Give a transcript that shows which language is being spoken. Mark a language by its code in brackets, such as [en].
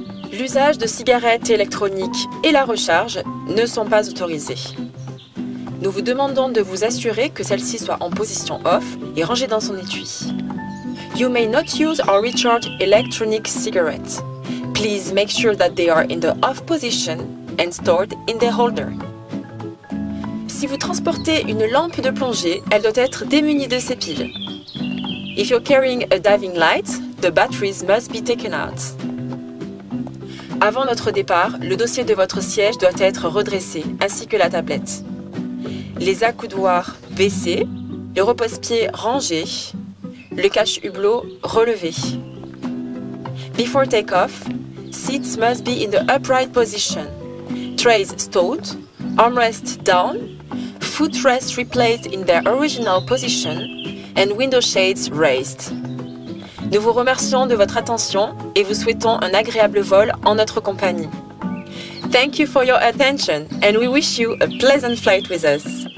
[fr] L'usage de cigarettes électroniques et la recharge ne sont pas autorisés. Nous vous demandons de vous assurer que celle-ci soit en position off et rangée dans son étui. [en] You may not use or recharge electronic cigarettes. Please make sure that they are in the off position and stored in the holder. [fr] Si vous transportez une lampe de plongée, elle doit être démunie de ses piles. [en] If you're carrying a diving light, the batteries must be taken out. [fr] Avant notre départ, le dossier de votre siège doit être redressé, ainsi que la tablette. Les accoudoirs baissés, le repose-pied rangé, le cache-hublot relevé. [en] Before takeoff, seats must be in the upright position. Trays stowed, armrests down, footrests replaced in their original position, and window shades raised. [fr] Nous vous remercions de votre attention et vous souhaitons un agréable vol en notre compagnie. [en] Thank you for your attention and we wish you a pleasant flight with us.